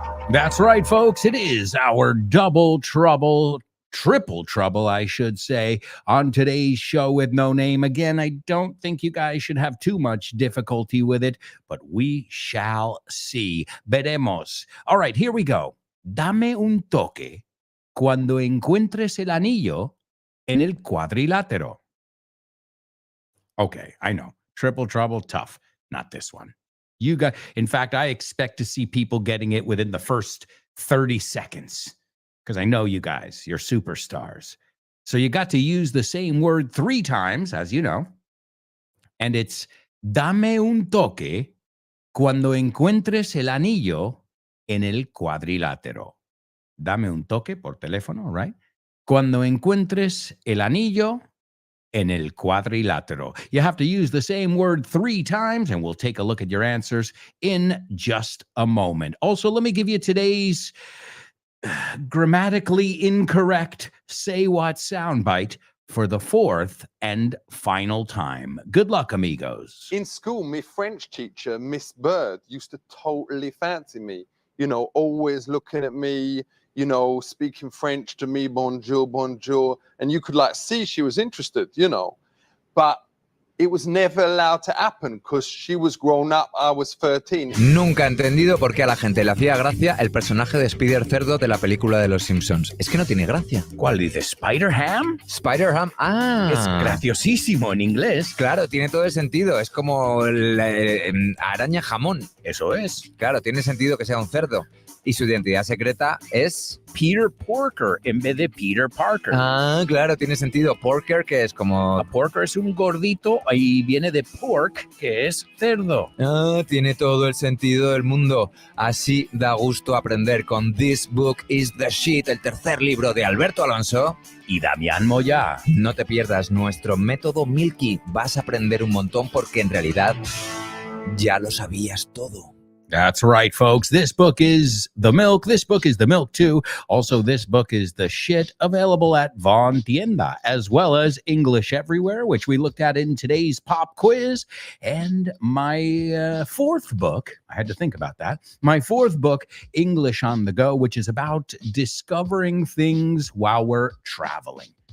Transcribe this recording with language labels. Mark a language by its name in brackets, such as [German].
[English] That's right, folks. It is our double trouble, triple trouble, I should say, on today's show with no name. Again, I don't think you guys should have too much difficulty with it, but we shall see. [Spanish] Veremos. [English] All right, here we go. [Spanish] Dame un toque cuando encuentres el anillo en el cuadrilátero. [English] Okay, I know. Triple trouble, tough. Not this one. You got, in fact, I expect to see people getting it within the first 30 seconds because I know you guys, you're superstars. So you got to use the same word 3 times, as you know. And it's [Spanish] dame un toque cuando encuentres el anillo en el cuadrilátero. Dame un toque por teléfono, right? Cuando encuentres el anillo en el cuadrilátero. [English] You have to use the same word 3 times, and we'll take a look at your answers in just a moment. Also, let me give you today's grammatically incorrect Say What soundbite for the 4th and final time. Good luck, amigos. In school, my French teacher, Miss Bird, used to totally fancy me. You know, always looking at me, you know, speaking French to me, [French] bonjour, bonjour. [English] And you could like see she was interested, you know. But it was never allowed to happen because she was grown up, I was 13. [Spanish] Nunca he entendido por qué a la gente le hacía gracia el personaje de Spider Cerdo de la película de Los Simpsons. Es que no tiene gracia. ¿Cuál dice? ¿Spider-Ham? Spider-Ham, Es graciosísimo en inglés. Claro, tiene todo el sentido. Es como la araña jamón. Eso es. Claro, tiene sentido que sea un cerdo. Y su identidad secreta es Peter Porker en vez de Peter Parker. Ah, claro, tiene sentido. Porker, que es como... Porker es un gordito y viene de pork, que es cerdo. Ah, tiene todo el sentido del mundo. Así da gusto aprender con This Book is the Shit, el tercer libro de Alberto Alonso y Damián Moya. No te pierdas nuestro método Milky. Vas a aprender un montón porque en realidad ya lo sabías todo. [English] That's right, folks. This book is the milk. This book is the milk, too. Also, this book is the shit, available at Von Tienda, as well as English Everywhere, which we looked at in today's pop quiz. And my fourth book, I had to think about that. My fourth book, English on the Go, which is about discovering things while we're traveling.